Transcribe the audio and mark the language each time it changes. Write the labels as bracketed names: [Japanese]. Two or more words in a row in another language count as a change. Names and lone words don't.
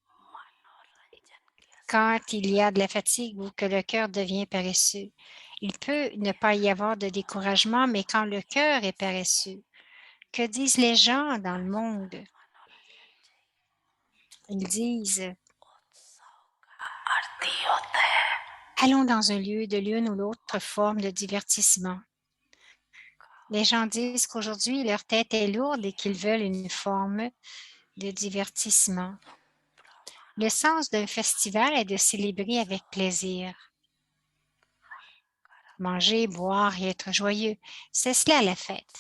[French] Quand il y a de la fatigue ou que le cœur devient paresseux, il peut ne pas y avoir de découragement, mais quand le cœur est paresseux, que disent les gens dans le monde? Ils disent [Hindi] आरती होता है। [French] allons dans un lieu de l'une ou l'autre forme de divertissement. Les gens disent qu'aujourd'hui, leur tête est lourde et qu'ils veulent une forme de divertissement. Le sens d'un festival est de célébrer avec plaisir. Manger, boire et être joyeux, c'est cela la fête.